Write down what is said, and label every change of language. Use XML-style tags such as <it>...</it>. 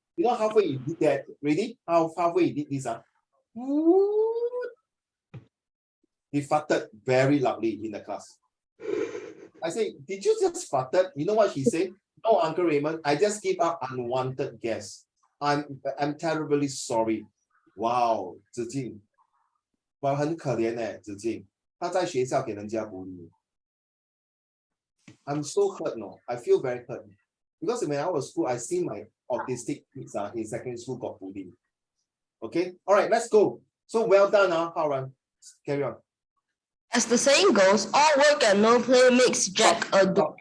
<en>You know halfway he did that. Ready? Halfway he did this. He farted very loudly in the class. I say, did you just farted? You know what he said? No, Uncle Raymond, I just give up unwanted guests. I'm terribly sorry.</en> <zh>Wow, 子静，我很可怜子静，他在学校给人家bully。</zh> <en>I'm so hurt, no. I feel very hurt because when I was school, I see my autistic kids in secondary school got bullied. Okay, all right, let's go. So well done, Haran. Carry on. As the saying goes, all work and no play makes Jack a dog.</en>